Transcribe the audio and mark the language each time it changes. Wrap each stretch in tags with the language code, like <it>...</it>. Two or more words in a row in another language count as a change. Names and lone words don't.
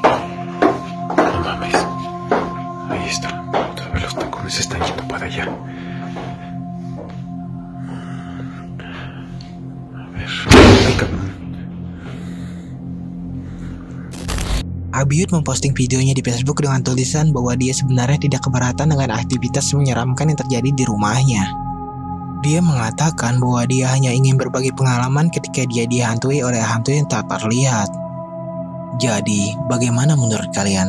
<es>No mames. Ahí está. Otra vez los tacones se están yendo para allá. A ver. Ay, cabrón.</es> <id>Abiud memposting videonya di Facebook dengan tulisan bahwa dia sebenarnya tidak keberatan dengan aktivitas menyeramkan yang terjadi di rumahnya. Dia mengatakan bahwa dia hanya ingin berbagi pengalaman ketika dia dihantui oleh hantu yang tak terlihat. Jadi, bagaimana menurut kalian?</id>